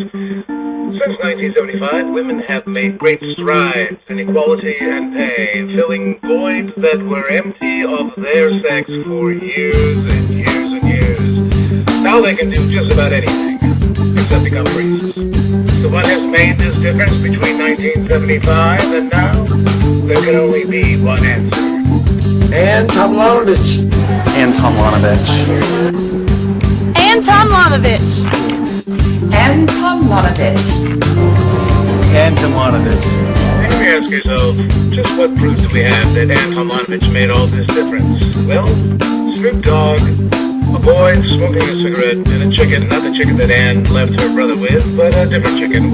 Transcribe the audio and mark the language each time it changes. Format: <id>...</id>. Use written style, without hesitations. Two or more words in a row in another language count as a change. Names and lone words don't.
<en>Since 1975, women have made great strides in equality and pay, filling voids that were empty of their sex for years and years and years. Now they can do just about anything, except become priests. So what has made this difference between 1975 and now? There can only be one answer. Ann Tomlanovich. Ann Tomlanovich. Ann Tomlanovich. Ann Tomlanovich. Ann Tomlanovich. Henry may ask yourself, just what proof do we have that Ann Tomlanovich made all this difference? Well, Snoop Dogg, a boy smoking a cigarette, and a chicken, not the chicken that Ann left her brother with, but a different chicken.</en>